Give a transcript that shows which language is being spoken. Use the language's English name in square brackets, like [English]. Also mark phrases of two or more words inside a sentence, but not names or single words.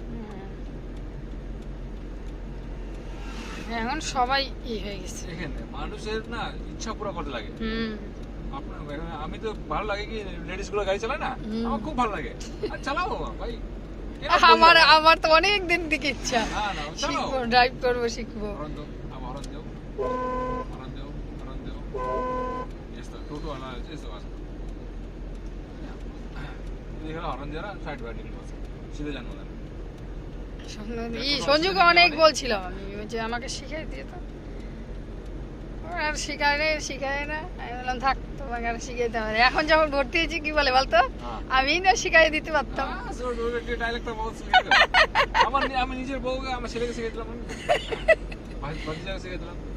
[Bangla] এখন সবাই হয়ে গেছে এখানে মানুষের না ইচ্ছা পুরো করতে লাগে আপনার আমি তো ভালো লাগে কি লেডিস গুলো গাড়ি চালায় না আমার খুব ভালো লাগে আর চালাও ভাই আমার তো অনেক দিন থেকে ইচ্ছা শিখবো ড্রাইভ করবো শিখবো [Nepali] टोटो वाला यस्तो गर्छ हरन दिएर साइड भएर निक्लिनुपर्छ सिधै जानु हुँदैन [Bangla] সঞ্জুকে অনেক বলছিলাম আমি যে আমাকে শিখিয়ে দিয়ে তো আর শিখায় না আমি বললাম থাক তোমাকে আর শিখাইতে হবে এখন যখন ভর্তি হয়েছি কি বলে বলতো আমি না শিখাই দিতে পারতাম আমি নিজের বউকে আমার ছেলেকে শিখাই দিলাম ভাতিজাকে শিখাই দিলাম